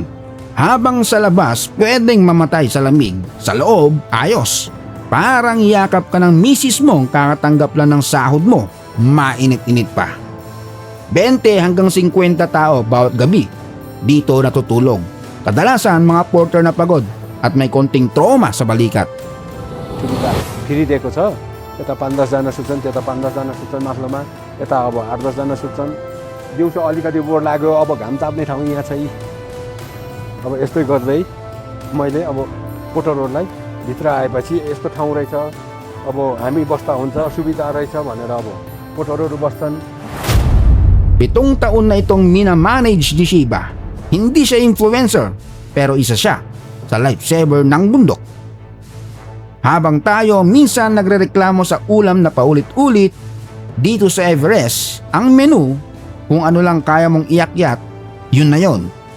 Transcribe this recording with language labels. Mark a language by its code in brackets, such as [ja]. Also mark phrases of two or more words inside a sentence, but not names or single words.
[tl] Habang sa labas pwedeng mamatay sa lamig, sa loob ayos. Parang yakap ka ng misis mong kakatanggap lang ng sahod mo, mainit-init pa. 20 hanggang 50 tao bawat gabi dito natutulog. Kadalasan mga porter na pagod at may konting trauma sa balikat. [ne] फ्री दिएको छ, यता 5-10 जना सुत्छन्, त्यता 5-10 जना सुत्छन् माथिल्लोमा, यता अब 8-10 जना सुत्छन्। दिउँसो अलिकति बोर लाग्यो, अब घाम ताप्ने ठाउँ यहाँ छ। अब यस्तै गर्दै मैले अब पोटर रोडलाई भित्र आएपछि यस्तो ठाउँ रहेछ, अब हामी बस्दा हुन्छ, सुविधा रहेछ भनेर अब [en] porter road [ne] बस्छन्। [tl] 7 taon na itong minamanage ni Shiba. Hindi siya influencer, pero isa siya sa lifesaver ng bundok. Habang tayo minsan nagrereklamo sa ulam na paulit-ulit, dito sa Everest, ang menu, kung ano lang kaya mong iakyat, yun na yun.